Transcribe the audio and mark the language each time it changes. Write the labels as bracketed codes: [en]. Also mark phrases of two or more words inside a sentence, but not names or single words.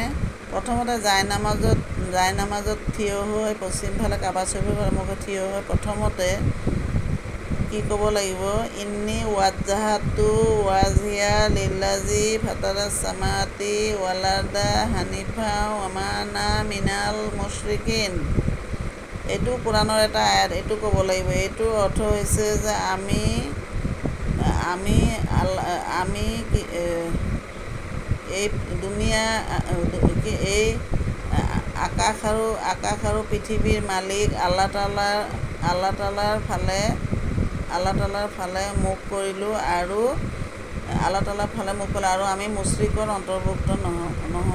[as] প্ৰথমতে জাইনামাজত থিয় হৈ পশ্চিমফালে কাবা শৰীফৰ সন্মুখত থিয় হৈ প্ৰথমতে কি ক'ব লাগিব? [ar] إني وجهت وجهي للذي فطر السماوات والأرض حنيفا وما أنا من المشركين. [as] এইটো কোৰাণৰ এটা আয়াত। এইটো ক'ব লাগিব। এইটোৰ অৰ্থ হৈছে যে আমি এই দুনিয়া, এই আকাশ আৰু পৃথিৱীৰ মালিক আল্লাহ তাআলাৰ ফালে মুখ কৰিলোঁ আৰু আমি মুশ্ৰিকৰ অন্তৰ্ভুক্ত নহওঁ।